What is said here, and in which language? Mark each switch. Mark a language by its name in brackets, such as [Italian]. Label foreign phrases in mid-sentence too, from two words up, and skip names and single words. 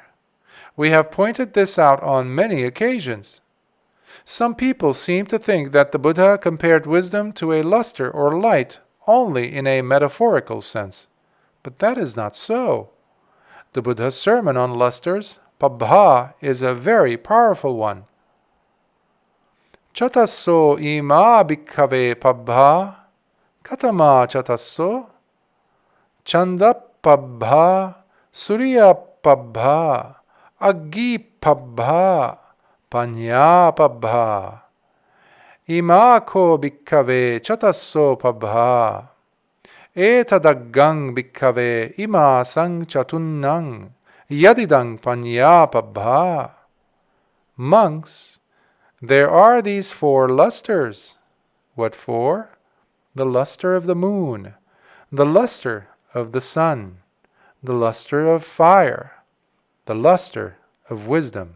[English] We have pointed this out on many occasions. Some people seem to think that the Buddha compared wisdom to a luster or light only in a metaphorical sense. But that is not so. The Buddha's sermon on lusters, pabbha, is a very powerful one. [Pali] Chatasso ima bhikkhave pabbha, katama chatasso, chanda pabbha, surya pabbha, aggi pabbha, panya pabbha. Ima ko bhikkhave chatasso pabbha. Etadaggang bhikkhave ima sang chatunnang yadidang panya pabbha. [English] Monks, there are these 4 lusters. What for? The luster of the moon, the luster of the sun, the luster of fire, the luster of wisdom.